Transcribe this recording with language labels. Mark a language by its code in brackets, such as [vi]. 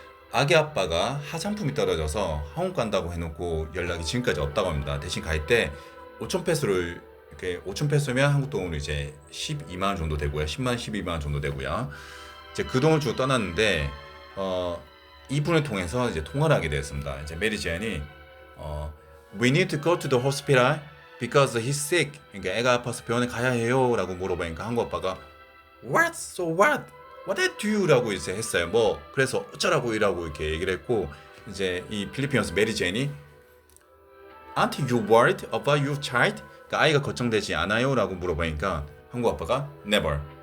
[ko] 아기 아빠가 화장품이 떨어져서 한국 간다고 해놓고 연락이 지금까지 없다고 합니다. 대신 갈 때 5천 페소를 이렇게 5천 페소면 한국 돈으로 이제 12만 원 정도 되고요. 10만 원, 12만 원 정도 되고요. 이제 그 돈을 주고 떠났는데 이분을 통해서 이제 통화를 하게 되었습니다. 이제 메리 제안이 [en] We need to go to the hospital because he's sick. [ko] 그러니까 애가 아파서 병원에 가야 해요라고 물어보니까 한국 아빠가 What? [en] So what? What I do? [ko] 라고 이제 했어요. 뭐 그래서 어쩌라고 이라고 이렇게 얘기를 했고 이제 이 필리핀 여성 메리 제안이 [en] Aren't you worried about your child? [ko] 그러니까 아이가 걱정되지 않아요? 라고 물어보니까 한국 아빠가 Never.